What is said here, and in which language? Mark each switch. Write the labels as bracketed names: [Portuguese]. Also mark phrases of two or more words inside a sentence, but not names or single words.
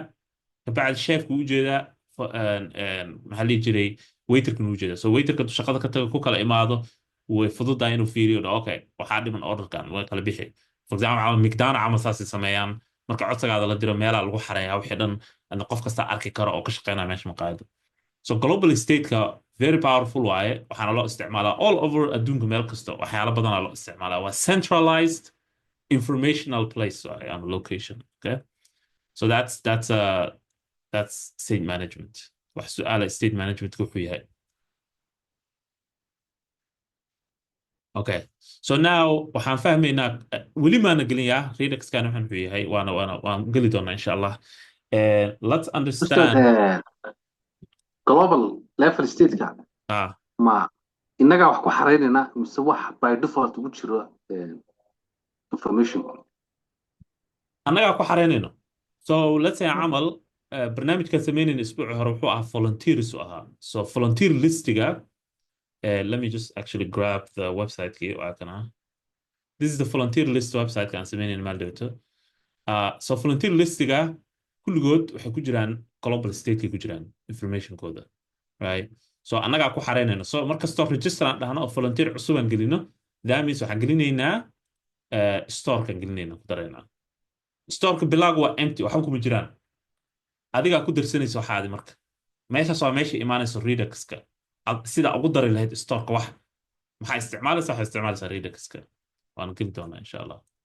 [Somali] kabacdi chefku u jeedaa maxaa la jiray waiterkana u jeedaa so waiterka shaqada ka taga ku kala imaado way fududahay inuu fiiriyo okay waxaa dhiman orderkan way kala bixi [English] for example [Somali] camal mcdonald camal saasay sameeyaan marka codsigaada la diro meelaa lagu xareeyaa wixii dhan qof kasta arki karo oo ka shaqeynaya meesha maqaayada so global stateka [English] very powerful [Somali] waaye waxaana loo isticmaalaa [English] all over [Somali] adduunka meel kasta waxyaalo badanaa loo isticmaalaa waa [English] centralized informational place [Somali] waaye ama location [English] okay so that's state management [Somali] wax su'aala [English] state management [Somali] wuxuu yahay [English] okay so now [Somali] waxaan fahmaynaa weli maana gelin yaa Redux-kan waxaan wuxuu yahay waan geli doonaa [Arabic] insha Allah [English] let's understand [Somali] global level state-ka ma innaga wax ku xareynayna mise wax [English] by default [Somali] ugu jiro information annaga ku xareynayno so [English] let's say [Somali] camal barnaamijkan sameynayna isbuuci hore wuxuu ahaa volunteers u ahaa so volunteer listiga [English] let me just actually grab the website [Somali] kii waa kana [English] this is the volunteer list website [Somali] kan sameynayna maaldowto so volunteer listiga kulligood waxay ku jiraan global state-kay ku jiraan information-kooda right so annagaa ku xareynayno so markastoo register aan dhahno oo volunteer cusub aan gelino [English] that means [Somali] waxaan gelinaynaa storekan gelinayna ku daraynaa storeka bilaagu waa empty waxba kuma jiraan adigaa ku darsanaysa waxaadi marka meeshaas waa meesha imaanayso Redux-ka sida ugu dari lahayd storeka wax maxaa isticmaalaysaa waxaa isticmaalaysaa Redux-ka waan geli doonaa [Arabic] insha Allah